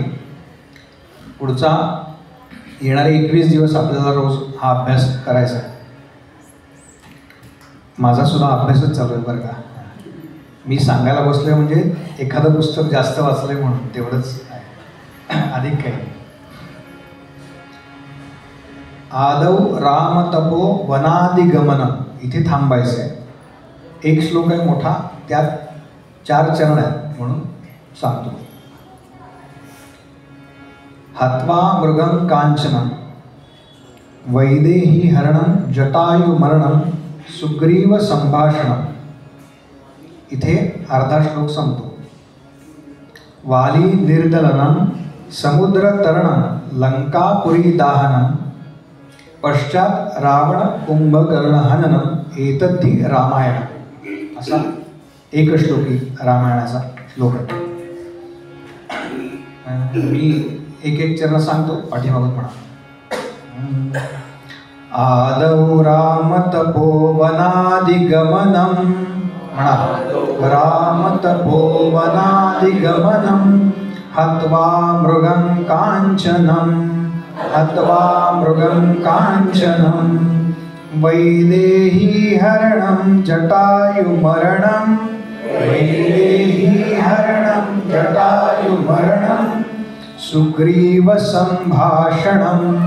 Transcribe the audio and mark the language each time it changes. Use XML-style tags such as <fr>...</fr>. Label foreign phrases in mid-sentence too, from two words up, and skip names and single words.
<mr>पुढचा येणारे 21 दिवस आपल्याला रोज हा अभ्यास करायचा आहे। माझा सुद्धा अभ्यासच चालू आहे बरं का। मी सांगायला बसलोय म्हणजे एखादं पुस्तक जास्त वाचलंय म्हणून तेवढंच आहे, अधिक काही।</mr> <sa>आदौ राम तपो वनादिगमन</sa> <mr>इथे थांबायचं आहे। एक श्लोक आहे मोठा, त्यात 4 चरण आहेत म्हणून सांगतो।</mr> <sa>हत्वा मृगं कांचनं वैदेही हरणं जटायु मरणं सुग्रीव संभाषणं</sa> <mr>इथे अर्धा श्लोक संपतो।</mr> <sa>वाली निर्दलनं समुद्र तरणं लंकापुरी दाहनं पश्चात रावण कुंभकर्ण हननं एतद्धि रामायण</sa> <mr>असा एक श्लोकी रामायणाचा श्लोक आहे। मी एक चरण सांगतो, पाठीमागून म्हणा।</mr> <sa>आदौ राम तपोवनादिगमनं म्हणा, राम तपोवनादिगमनं हत्वा मृगं कांचनं, हत्वा मृगं कांचनं वैदेही हरणं जटायुमरणं, वैदेही हरणं जटायुमरणं सुग्रीव संभाषणं,</sa>